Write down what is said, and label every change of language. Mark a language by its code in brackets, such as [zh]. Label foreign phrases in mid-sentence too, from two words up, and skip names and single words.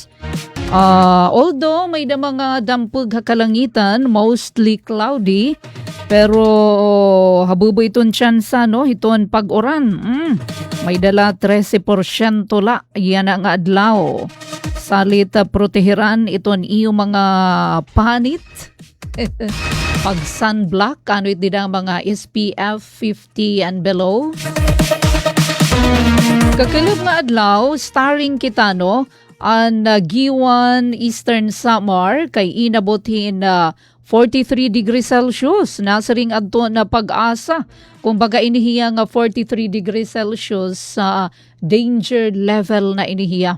[war] Although may da mga dampog kalangitan, [en] mostly cloudy, [war] pero habubo iton tsansa iton pag-uran. May dala 13% la yan ang adlaw. Salit protehiran iton iyo mga panit. Pag sunblock, iti ang mga SPF 50 [en] and below. [war] Kakilog nga adlaw, starring kita ang Giwan Eastern Samar kay inabotin 43 [en] degrees Celsius. [war] Nasaring adto na pag-asa. Kung baga inihiya nga 43 [en] degrees Celsius [war] sa [en] danger level [war] na inihiya.